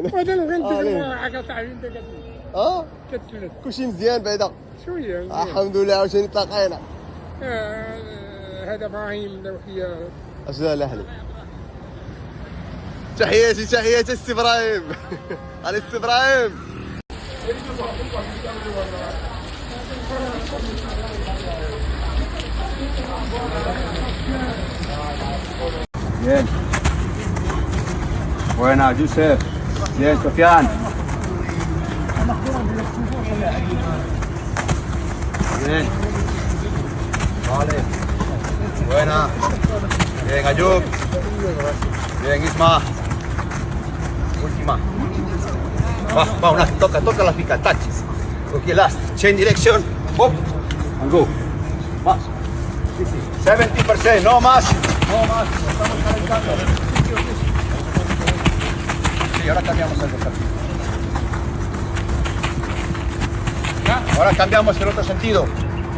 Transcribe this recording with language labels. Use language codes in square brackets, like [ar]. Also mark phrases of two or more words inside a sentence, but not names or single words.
[ar] هذا اللي غندير معاك صاحبي، انت كتسلف. كلشي مزيان بعدا شويه الحمد لله، عاوتاني تلاقينا. هذا ابراهيم دوحيه. اش لا اهلي. تحياتي السي ابراهيم. على السي ابراهيم. [es] Bien. Buena, Yusef. Bien, Sofian. Bien. Vale. Buena. Bien, Ayub. Bien, Isma. Última. Va, una, toca la pica, touches. [en] Okay, last. Change direction. Hop. And go. [es] Más. 70%, no más. No más, nos estamos calentando. Sí, ahora cambiamos el otro sentido. Ahora cambiamos el otro sentido.